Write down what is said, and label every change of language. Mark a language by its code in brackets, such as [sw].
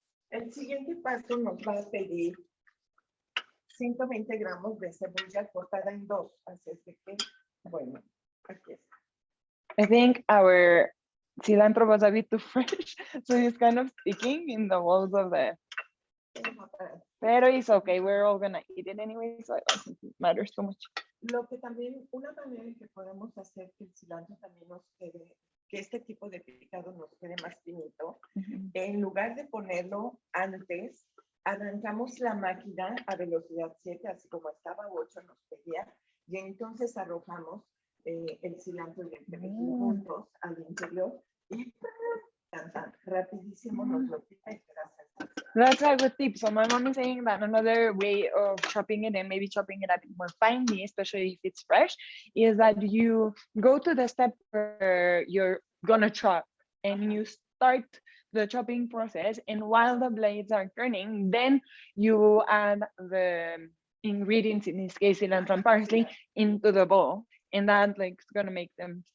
[es] el siguiente paso nos va a pedir 120 gramos de cebolla cortada en 2. Así es que, bueno, aquí está. [en] I think our cilantro was a bit too fresh, so it's kind of sticking in the walls of the. [es] Pero [en] it's okay, we're all gonna eat it anyway, so I don't think it matters too much. [es] Lo que también, una manera en que podemos hacer que el cilantro también nos quede, que este tipo de picado nos quede más finito, en lugar de ponerlo antes, arrancamos la máquina a velocidad 7, así como estaba 8 nos pedía, y entonces arrojamos el cilantro y el perejil juntos al interior y rapidísimo nos lo pica y queda salsa. [en] That's a good tip. So my mom is saying that another way of chopping it and maybe chopping it a bit more finely, especially if it's fresh, is that you go to the step where you're gonna chop and you start the chopping process, and while the blades are turning, then you add the ingredients, in this case cilantro and parsley, into the bowl, and that like is gonna make them